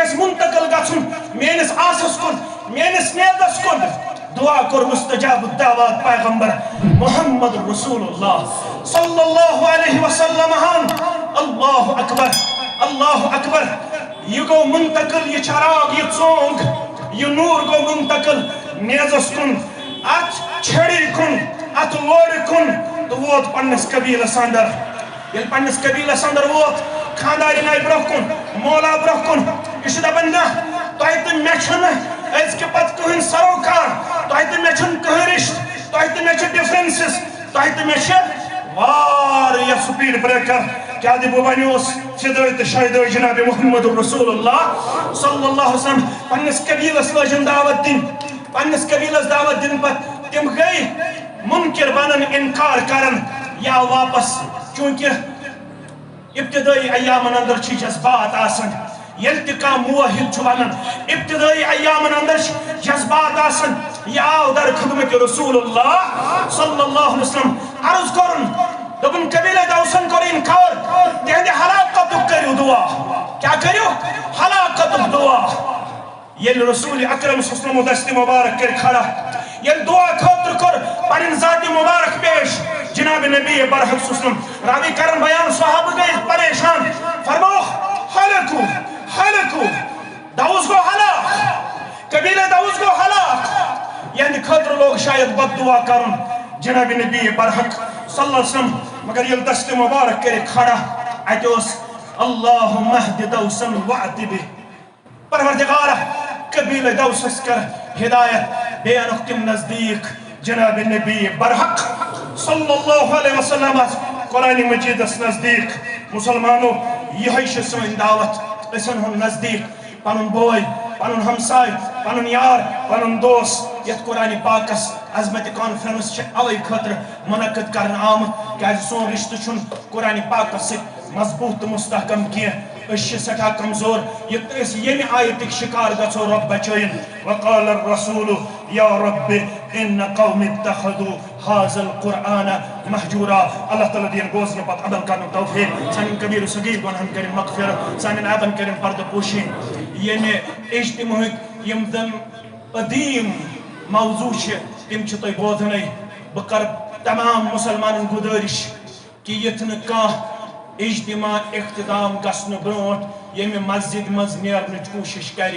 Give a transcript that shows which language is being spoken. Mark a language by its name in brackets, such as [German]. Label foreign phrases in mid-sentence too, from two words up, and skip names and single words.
[Kashmiri] گژھِ منتقل گژھُن میٲنِس آسس کُن میٲنِس نیزس کُن دعا کوٚر [Arabic] مستجاب الدعوات [Kashmiri] پیغمبر محمد رسول اللہ [Arabic] صلی اللہ علیہ وسلم [Kashmiri] اللہ اکبر یہ گو منتقل، یہ چراغ، یہ ژونگ، یہ نور گو منتقل نیزس کن، ات چھڑی کن، ات لوڑ کن، تو ووت پنس قبیلس اندر. یل پنس قبیلس اندر ووت، خاندارین آئی برہ کن، مولا برہ کن، یہ دپان نا تۄہہِ تہٕ مےٚ چھُنہٕ أزکہِ پتہٕ کٕہٕنۍ سروکار، تۄہہِ تہٕ مےٚ چھُنہٕ کٕہٕنۍ رشتہٕ، تۄہہِ تہٕ مےٚ چھِ ڈفرنسز، تۄہہِ تہٕ مےٚ چھِ واریاہ [English] speed breaker. [Kashmiri] کیا دی بو بنیوس فدائی تہٕ شہدائی جناب محمد رسول اللہ [Arabic] صلی اللہ علیہ وسلم. [Kashmiri] پنس قبیلس لجن دعوت دن، پنس قبیلس دعوت دن پت تم گئی منکر بنن، انکار کرن یا واپس. چونکہ ابتدائی ایامن اندر چھ جذبات آسن، یل تہ کانٛہہ موحد چھُ ونان ابتدائی ایامن اندر جذبات آسن. یہ آو در خدمت رسول اللہ [Arabic] صلی اللہ علیہ وسلم. [Kashmiri] عرض کرن دبن قبیلہ دوسن کر انکار، تہندِ ہلاکتُک کٔرِو دعا. کیا کٔرِو؟ ہلاکتُک دعا. یل رسول اکرم [Arabic] صلی اللہ علیہ وسلم [Kashmiri] دست مبارک کر کھڑا، یل دعا خاطر کر پنن ذات مبارک پیش جناب نبی برحق [Arabic] صلی اللہ علیہ وسلم. [Kashmiri] راوی کرن بیان صحابہ گئے پریشان، فرمو [Arabic] ہلکو ہلکو، [Kashmiri] دوس گو ہلاک، قبیلہ دوس گو ہلاک. یعنی خاطر لوگ شاید بد دعا کرن جناب نبی برحق [Arabic] صلی اللہ علیہ وسلم. [Kashmiri] مگر یل دست مبارک کر کھڑا اتوس [Arabic] اللہم اہد دوسن وعد بہ، [Kashmiri] پروردگارہ قبیلہ دوسس کر ہدایت، بے انک تم نزدیک جناب نبی برحق [Arabic] صلی اللہ علیہ وسلم [Kashmiri] قرآن مجید اس نزدیک. مسلمانوں یہ سن دعوت، اسن ہن نزدیک پنن بوئی، پنن ہمسائے، پنن یار، پنن دوست. یت قرآن پاکس عظمت کانفرنس چھ اوے خاطر منعقد کرن آمت کیازِ سون رشتہ چھن قرآن پاکس سۭتۍ مضبوط تہٕ مستحکم کینٛہہ. أسۍ چھِ سٮ۪ٹھاہ کمزور. أسۍ ییٚمہِ آیتٕکۍ شکار گژھو رب بچٲیِن. [Arabic] وقال الرسول یا رب ان قوم اتخذوا هذا القرآن مہجورا. [Kashmiri] اللہ تعالیٰ دین بوزنہٕ پتہٕ عمل کرنُک توفیق. سانٮ۪ن کبیٖر صغیٖر گۄنہن کٔرِنۍ مغفرت، سانٮ۪ن عیبن کٔرِنۍ پردٕ پوشی. ییٚمہِ اجتماعٕکۍ یِم زن قدیم موضوع چھِ تِم چھِ تۄہہِ بوزنٕے. بہٕ کرٕ تمام مسلمانن گُزٲرِش کہ یتھ نہٕ کانٛہہ اجتماع اختتام گژھنہٕ برونٛٹھ ییٚمہِ مسجد منٛز نیرنٕچ کوٗشش کرِ.